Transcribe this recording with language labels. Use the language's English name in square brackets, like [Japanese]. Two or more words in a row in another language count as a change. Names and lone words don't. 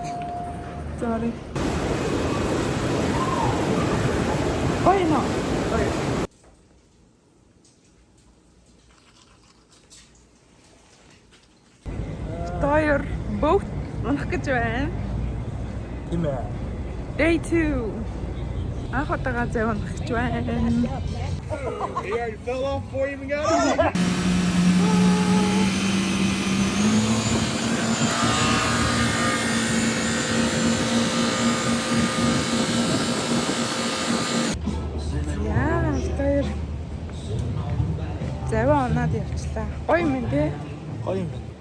[Mongolian] Sorry. Ой нөө. Таяр бот унах гэж байна. Тийм ээ. [English] Day 2. [Mongolian] Анх удаага зав унах гэж байна. [English] He already fell off before he even got on. [Mongolian] Таяр. Зав унаад явчлаа. Гоё юм тий. Гоё юм.